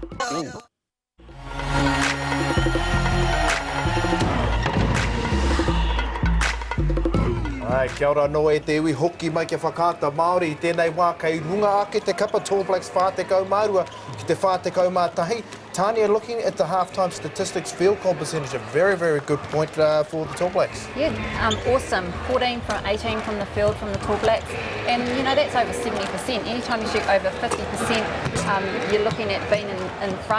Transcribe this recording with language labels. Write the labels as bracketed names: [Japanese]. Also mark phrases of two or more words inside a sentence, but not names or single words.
[Māori] Ai, kia ora noa e te iwi hoki mai ke whakaata Māori i tēnei wā kei runga ake te kapa Tall Blacks whātekau mārua ki te whātekau mātahi. [English] Tanya, looking at the half-time statistics, field goal percentage, a very, very good point for the Tall Blacks. Yeah, awesome. 14 from 18 from the field from the Tall Blacks. And, you know, that's over 70%. Anytime you shoot over 50%, you're looking at being in front.